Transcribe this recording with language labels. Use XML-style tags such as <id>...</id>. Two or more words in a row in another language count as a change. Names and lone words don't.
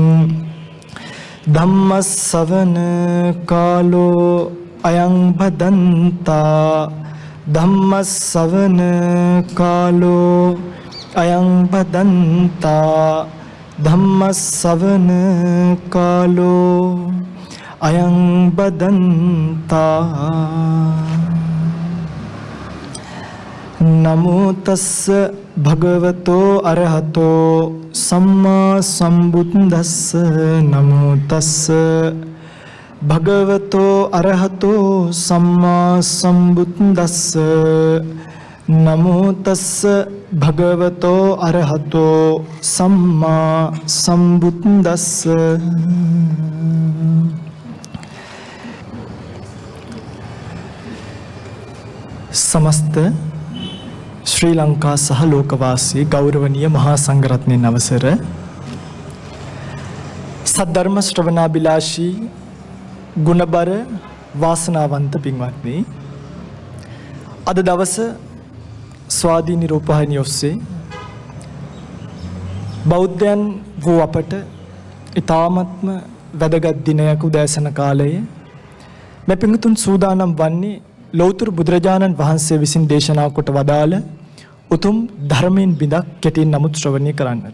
<pi>धम्मश्रवण कालो अयं भदन्ता धम्मश्रवण कालो अयं भदन्ता धम्मश्रवण कालो अयं भदन्ता नमो तस्स भगवतो अरहतो सम्मा सम्बुद्धस्स नमो तस्स भगवतो अरहतो सम्मा सम्बुद्धस्स नमो तस्स भगवतो अरहतो सम्मा सम्बुद्धस्स</pi> <si>සමස්ත ශ්‍රී ලංකා සහ ලෝකවාසී ගෞරවනීය මහාසංඝරත්නයේ අවසර සද්ධර්ම ශ්‍රවණාභිලාෂී ගුණබර වාසනාවන්ත පින්වත්නි අද දවස ස්වාධීන රූපවාහිනී ඔස්සේ බෞද්ධයන් වූ අපට ඊ타ත්ම වැදගත් දිනයක උදෑසන කාලයේ මේ පිඟුතුන් සූදානම් වන්නේ ලෞතර බුදුරජාණන් වහන්සේ විසින් දේශනා කොට වදාළ උතුම් ධර්මයෙන් බිඳක් කෙටියෙන් නමුත් ශ්‍රවණය කරන්නට.</si>